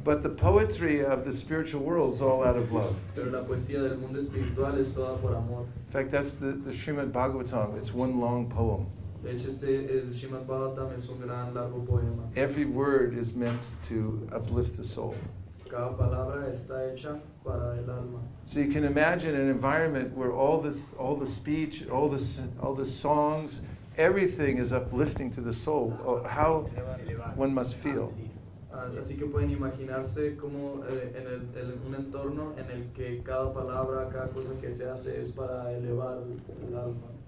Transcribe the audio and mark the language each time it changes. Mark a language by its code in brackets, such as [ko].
[en] But the poetry of the spiritual world is all out of love. [es] Pero la poesía del mundo espiritual es toda por amor. [en] In fact, that's the Srimad Bhagavatam. It's one long poem. [es] De hecho, el Srimad Bhagavatam es un gran largo poema. [en] Every word is meant to uplift the soul. [es] Cada palabra está hecha para el alma. [en] So you can imagine an environment where all the speech, all the songs, everything is uplifting to the soul. How one must feel. [es] Así que pueden imaginarse como en un entorno en el que cada palabra, cada cosa que se hace es para elevar el alma.